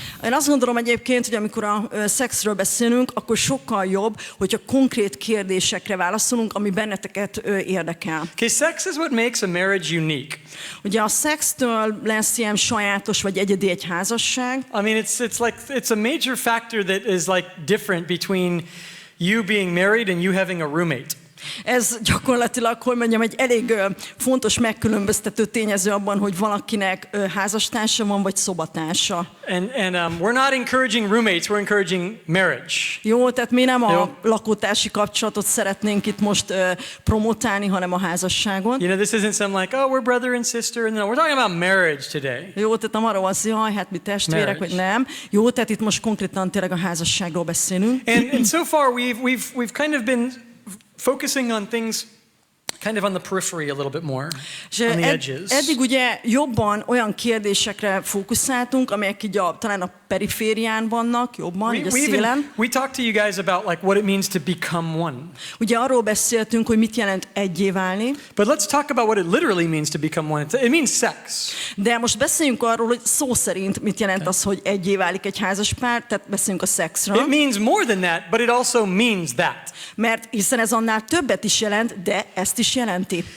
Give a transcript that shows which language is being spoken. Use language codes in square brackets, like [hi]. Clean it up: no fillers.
[hu] Én azt gondolom egyébként, hogy amikor a szexről beszélünk, akkor sokkal jobb, hogyha konkrét kérdésekre válaszolunk, ami benneteket érdekel. [en] Okay, sex is what makes a marriage unique. [hu] Ugye a szextől lesz ilyen sajátos vagy egyedi egy házasság. [en] I mean, it's a major factor that is like different between you being married and you having a roommate. [hu] Ez gyakorlatilag, hogy mondjam, egy elég fontos megkülönböztető tényező abban, hogy valakinek házastársa van, vagy szobatársa. [en] And we're not encouraging roommates, we're encouraging marriage. [hu] Jó, tehát mi nem Jó. a lakótársi kapcsolatot szeretnénk itt most promotálni, hanem a házasságot. [en] You know, this isn't some like, oh, we're brother and sister. No, we're talking about marriage today. [hu] Jó, tehát nem arról van szó, hogy hát mi testvérek, vagy nem. Jó, tehát itt most konkrétan tényleg a házasságról beszélünk. [en] And so far we've kind of been focusing on things kind of on the periphery a little bit more, [hu] És [en] on the edges. [hu] eddig ugye jobban olyan kérdésekre fókuszáltunk, amelyek így talán a periférián vannak, jobban, így a szélen. [en] We talked to you guys about like what it means to become one. [hu] Ugye arról beszéltünk, hogy mit jelent egyé válni, [en] But let's talk about what it literally means to become one. It means sex. [hu] de most beszéljünk arról, hogy szó szerint mit jelent az, hogy egyé válik egy házaspár, tehát beszéljünk a szexről. It means more than that, but it also means that. Mert hiszen ez annál többet is jelent, de ezt is jelenti.